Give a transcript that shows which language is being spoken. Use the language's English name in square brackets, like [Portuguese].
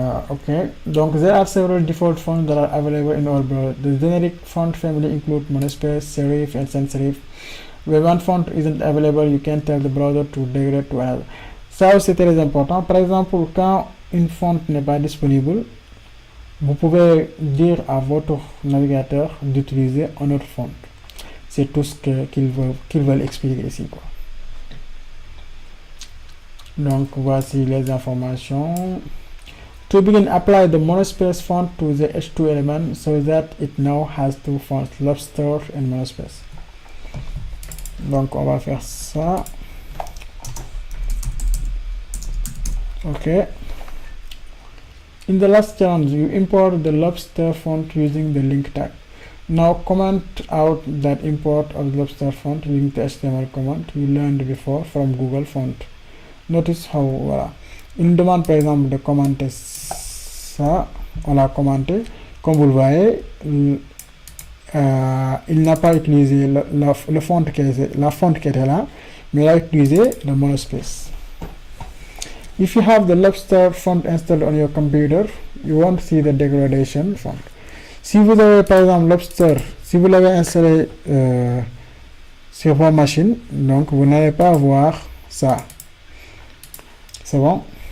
[English] Okay, donc there are several default fonts that are available in our browser. The generic font family include monospace, serif, and sans serif. When one font isn't available, you can tell the browser to degrade to another. [French] Ça c'est très important. Par exemple, quand une font n'est pas disponible, vous pouvez dire à votre navigateur d'utiliser un autre font. C'est tout ce qu'ils veulent expliquer ici, quoi. Donc voici les informations. [English] To begin, apply the monospace font to the H2 element so that it now has two fonts, Lobster and monospace. [French] Donc on va faire ça. [English] Ok. In the last challenge, you import the Lobster font using the link tag. Now comment out that import of the Lobster font using the HTML command you learned before from Google Font. Notice how, voilà. [French] Il nous demande par exemple de commenter ça. On l'a commenté. Comme vous le voyez, il n'a pas utilisé la font qui était là, mais il a utilisé le monospace. [English] If you have the Lobster font installed on your computer, you won't see the degradation font. [French] Si vous avez par exemple Lobster, si vous l'avez installé sur votre machine, donc vous n'allez pas voir ça. C'est bon?